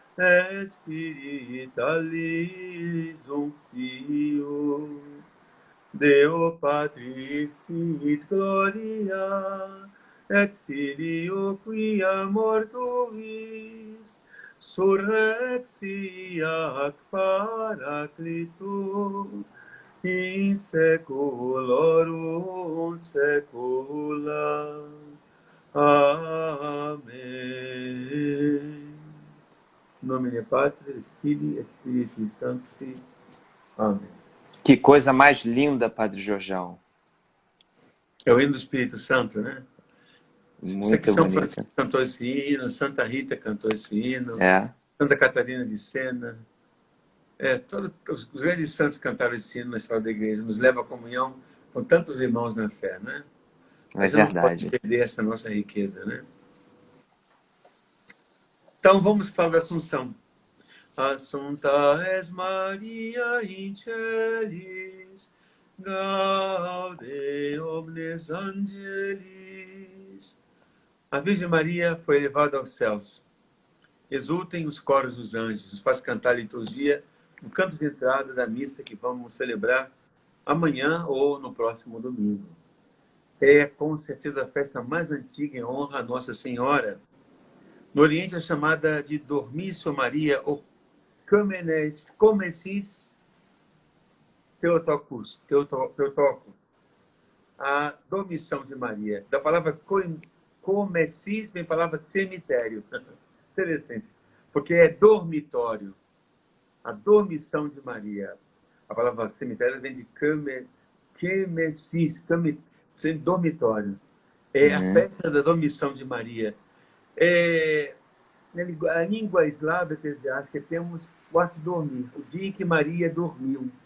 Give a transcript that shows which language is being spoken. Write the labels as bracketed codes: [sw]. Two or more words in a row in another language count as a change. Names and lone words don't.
[la] spiritualis unctio, Deo Patris sit gloria, et Filio quia mortuis, surrexiac Paraclito, in seculorum secula. [pt] Amém. Em nome de [la] Patris, Filii et Spiritus Sancti. [pt] Amém. Que coisa mais linda, Padre Jorjão. É o hino do Espírito Santo, né? Isso aqui Muito São Francisco bonita. cantou esse hino, Santa Rita cantou esse hino, É, Santa Catarina de Sena. Todos os grandes santos cantaram esse hino na história da igreja, nos leva à comunhão com tantos irmãos na fé, né? A é gente não pode verdade. perder essa nossa riqueza, né? Então vamos para a Assunção. [la] Assunta es Maria in celis, gaude omnes angelis. [pt] A Virgem Maria foi elevada aos céus. Exultem os coros dos anjos. Nos faz cantar a liturgia no canto de entrada da missa que vamos celebrar amanhã ou no próximo domingo. É com certeza a festa mais antiga em honra a Nossa Senhora. No Oriente é chamada de Dormício Maria ou Comencis Theotokos, Teotoco, a dormição de Maria. Da palavra comecis vem a palavra cemitério. Interessante, porque é dormitório. A dormição de Maria. A palavra cemitério vem de quemesis, dormitório. É a festa da dormição de Maria. Na língua eslava eclesiástica temos o ato de dormir, o dia em que Maria dormiu.